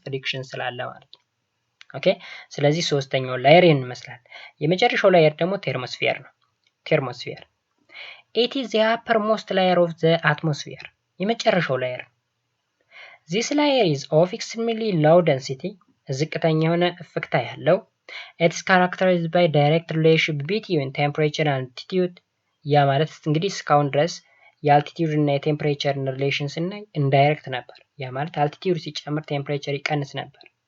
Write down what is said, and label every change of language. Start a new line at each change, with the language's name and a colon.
Amharic: ፍሪክሽን ስላለ ማለት ነው። ኦኬ ስለዚህ ሶስተኛው ላየር ይህን ይመስላል። የመጨረሻው ላየር ደግሞ ቴርሞስፌር ነው። ቴርሞስፌር
English: it is the uppermost layer of the atmosphere.
Amharic: የመጨረሻው ላየር
English: this layer is of extremely low density.
Amharic: ዝቅተኛ የሆነ እፍክታ ያለው
English: it is characterized by direct relationship between temperature and altitude.
Amharic: ያ ማለት እንግዲህ እስካሁን ድረስ የአልቲቲዩድ እና የቴምፕሬቸር ሪሌሽን ስናይ ኢንዳይሬክት ነበር። ያ ማለት አልቲቲዩድ ሲጨምር ቴምፕሬቸር ይቀንስ ነበር።